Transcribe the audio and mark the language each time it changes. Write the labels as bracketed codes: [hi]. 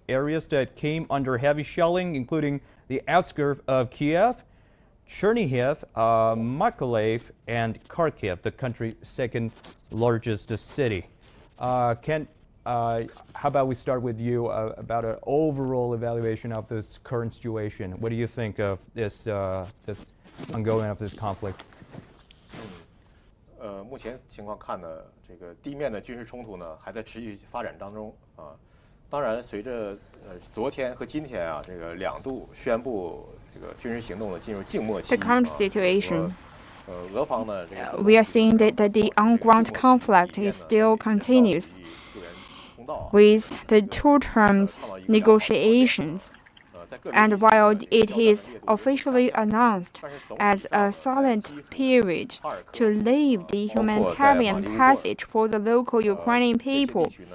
[en] Areas that came under heavy shelling, including the outskirts of Kiev, Chernihiv, Mykolaiv, and Kharkiv, the country's second largest city. Ken, how about we start with you about an overall evaluation of this current situation? What do you think of this ongoing of this conflict? [zh] 目前情况看呢，这个地面的军事冲突呢还在持续发展当中啊。当然，随着昨天和今天啊，这个两度宣布这个军事行动呢进入静默期。 [en] The current situation, we are seeing that the on-ground conflict is still continuous with the two terms negotiations. And while it is officially announced as a silent period to leave the humanitarian passage for the local Ukrainian people,